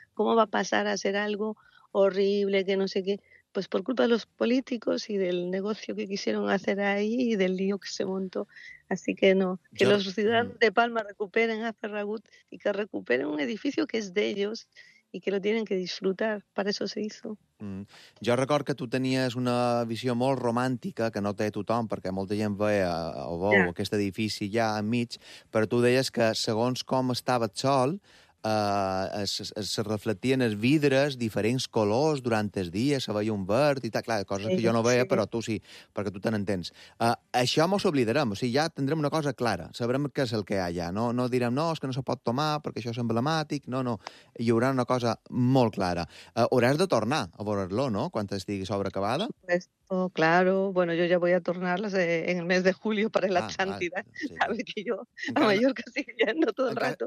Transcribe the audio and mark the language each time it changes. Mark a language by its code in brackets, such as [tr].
[es] ¿Cómo va a pasar a ser algo horrible, que no sé qué? Pues por culpa de los políticos y del negocio que quisieron hacer ahí y del lío que se montó. Así que no, que los ciudadanos de Palma recuperen a Ferragut y que recuperen un edificio que es de ellos y que lo tienen que disfrutar. Para eso se hizo. [ca] Jo record que tu tenies una visió molt romàntica, que no té tothom, perquè molta gent veia o veu aquest edifici ja enmig, però tu deies que segons com estava el sol, es reflectien els vidres diferents colors durant el dia, se veia un verd i tal, clar, coses que jo no veia, però tu sí, perquè tu te n'entens. Això mos oblidarem, o sigui, ja tindrem una cosa clara, sabrem què és el que hi ha allà, no, no direm, no, és que no se pot tomar perquè això és emblemàtic, no, no, hi haurà una cosa molt clara. Hauràs de tornar a veure-lo, no?, quan estigui sobreacabada. [es] Pues, oh, claro, bueno, yo ya voy a tornarles en el mes de julio para la Atlántida, sabe que yo a Mallorca sigo yendo todo el rato.